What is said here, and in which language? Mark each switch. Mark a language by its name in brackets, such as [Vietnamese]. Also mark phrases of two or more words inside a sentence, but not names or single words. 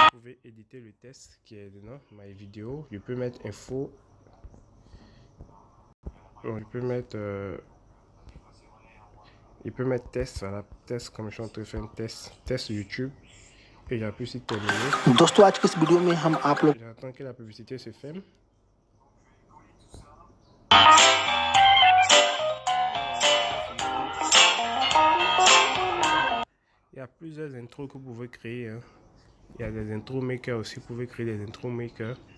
[French] vais éditer le test qui est dedans, my vidéo. Je peux mettre info. Bon, je peux mettre test, voilà, test comme je suis en train de faire un test YouTube. Et j'appuie sur terminer. [Hindi] दोस्तों आज के इस वीडियो में हम आप लोग [French] J'attends que la publicité se ferme. Il y a plusieurs intros que vous pouvez créer. Hein. Il y a des [English] intro makers [French] aussi. Vous pouvez créer des [English] intro makers.